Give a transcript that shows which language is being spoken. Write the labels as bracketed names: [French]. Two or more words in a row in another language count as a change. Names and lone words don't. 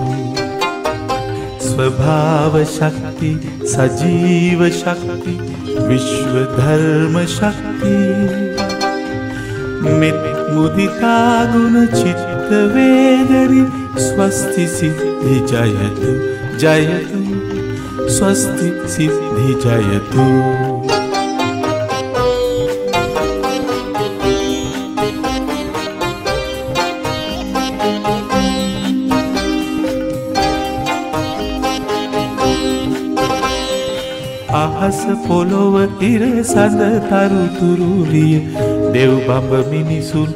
[Sanskrit] स्वभाव शक्ति सजीव शक्ति विश्व धर्म शक्ति मित मुदिता गुण चित्त वेदरी स्वस्ति सिद्धि जयतु जयतु स्वस्ति सिद्धि जयतु [Sinhala] අහස පොළොව ඉර සඳ තරු තුරුලිය දෙව් බඹ මිනිසුන්